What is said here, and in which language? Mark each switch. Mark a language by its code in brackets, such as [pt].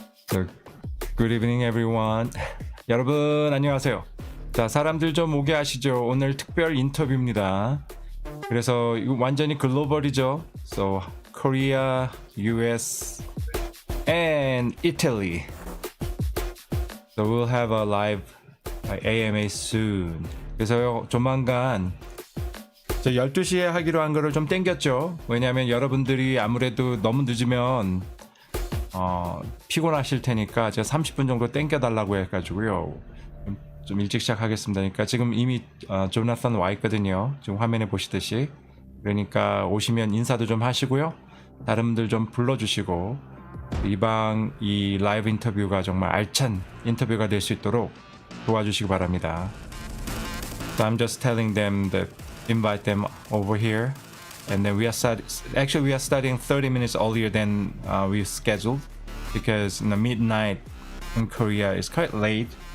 [en] So, good evening everyone. [ko] 여러분 안녕하세요. 자, 사람들 좀 오게 하시죠. 오늘 특별 인터뷰입니다. 그래서 이거 완전히 글로벌이죠. [en] So Korea, US, and Italy. So we'll have a live AMA soon. [ko] 그래서 조만간 저 12시에 하기로 한 거를 좀 땡겼죠. 왜냐하면 여러분들이 아무래도 너무 늦으면 피곤하실 테니까 제가 30분 정도 땡겨달라고 해가지고요. 좀 일찍 시작하겠습니다. 그러니까 지금 이미 조나산 와 있거든요. 지금 화면에 보시듯이. 그러니까 오시면 인사도 좀 하시고요. 다른 분들 좀 불러주시고 이 라이브 인터뷰가 정말 알찬 인터뷰가 될 수 있도록 도와주시기 바랍니다. [en] So I'm just telling them that invite them over here, and then we are studying 30 minutes earlier than we scheduled because midnight in Korea is quite late.